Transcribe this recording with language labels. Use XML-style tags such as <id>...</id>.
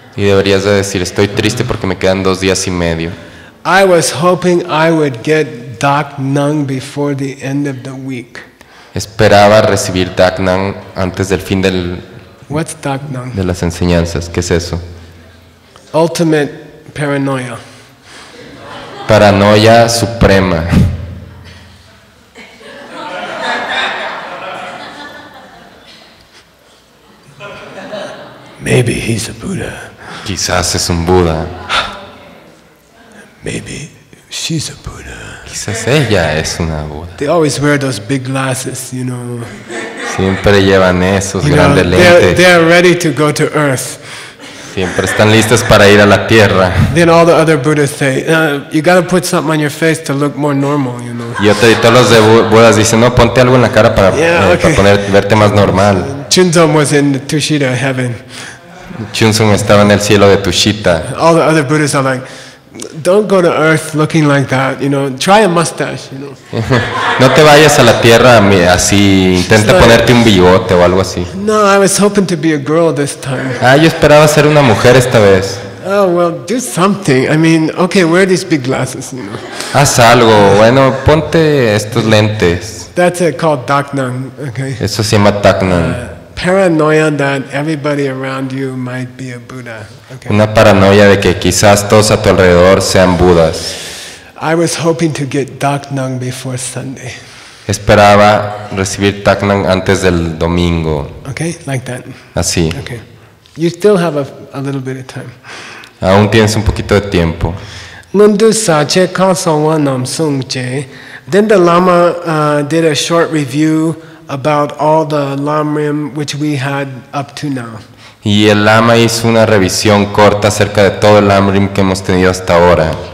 <es>Y deberías de decir, estoy triste porque me quedan 2 días y medio.</es> <en>I was hoping I would get Dak Nung before the end of the week.</en> <es>Esperaba recibir Dak Nang antes del fin</es> <en>What's Dak Nung?</en> <es>de las enseñanzas. ¿Qué es eso?</es> <en>Ultimate paranoia.</en> <es>Paranoia suprema.</es> <en>Maybe he's a Buddha.</en> <es>Quizás es un Buda.</es> <en>Maybe she's a Buddha.</en> <es>Quizás ella es una Buda.</es> <en>They always wear those big glasses, you know.</en> <es>Siempre llevan esos</es> <en>You know,</en> <es>grandes lentes.</es> <en>they're ready to go to earth.</en> <es>Siempre están listos para ir a la tierra.</es> <en>Then all the other Buddhas say, you got to put something on your face to look more normal, you know.</en> <es>Y todos los de Budas dicen, no, ponte algo en la cara para,</es> <en>okay.</en> <es>para verte más normal.</es> <en>Chunzom was in the Tushita heaven.</en> <es>Chunzung estaba en el cielo de Tushita.</es> <en>All the other Buddhas are like, don't go to earth looking like that, you know. Try a mustache, you know.</en> <es>No te vayas a la tierra así, intenta ponerte un bigote o algo así.</es> <en>No, I was hoping to be a girl this time.</en> <es>Yo esperaba ser una mujer esta vez.</es> <en>Oh, well, do something. I mean, okay, wear these big glasses, you know.</en> <es>Haz algo, bueno, ponte estos lentes.</es> <en>That's called Daknang, okay.</en> <es>Eso se llama Taknan.</es> <en>Paranoia that everybody around you might be a Buddha. Okay.</en> <es>Una paranoia de que quizás todos a tu alrededor sean Budas.</es> <en>I was hoping to get Daknang before Sunday.</en> <es>Esperaba recibir Taknan antes del domingo.</es> <en>Okay, like that.</en> <es>Así.</es> <en>Okay. You still have a little bit of time.</en> <es>Aún tienes un poquito de tiempo.</es> <bo>Nundu Sache Kansawanam Sungje.</bo> <en>Then the Lama did a short review about all the Lamrim which we had up to now.</en> <es>Y el Lama hizo una revisión corta acerca de todo el Lamrim que hemos tenido hasta ahora.</es>